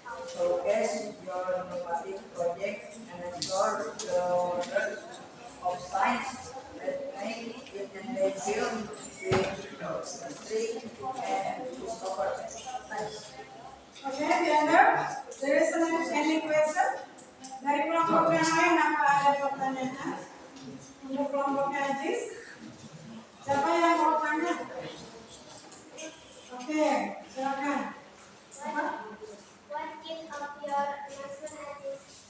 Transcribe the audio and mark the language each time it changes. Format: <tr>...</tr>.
<en>Showcase your innovative project and explore the wonders of science that make it engaging with history and discover science. Oke, Diana, there is any question?</en> <id>Dari kelompok yang lain apa ada pertanyaan? Untuk kelompoknya Ajis, siapa yang mau tanya? Oke, silakan. Apa?</id> <en>What kind of your announcement is?</en>